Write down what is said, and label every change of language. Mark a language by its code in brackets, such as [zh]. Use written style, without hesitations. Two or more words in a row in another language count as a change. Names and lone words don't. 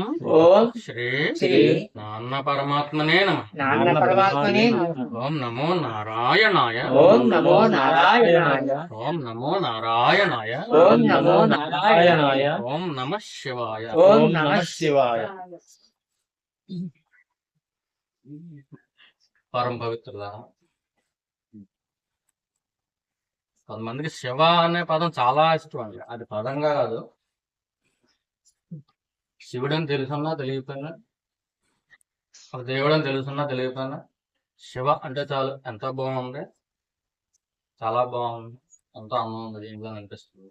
[sa] ओम श्री श्री नाम परमात्मने नमः नाम परमात्मने नमः ओम नमो नारायणाय ओम नमो नारायणाय ओम नमो नारायणाय ओम नमो नारायणाय ओम नमः शिवाय ओम नमः शिवाय [te] పరమ పవిత్రుల కొంతమందికి శివ అనే పదం చాలా ఇష్టం అండి. అది పదంగా కాదు, శివుడని తెలుసున్నా తెలియకపోయినా, ఒక దేవుడని తెలుసున్నా తెలియకపోయినా, శివ అంటే చాలు ఎంతో బాగుంది, చాలా బాగుంది, ఎంతో ఆనందం ఉంది దీంట్లో అనిపిస్తుంది.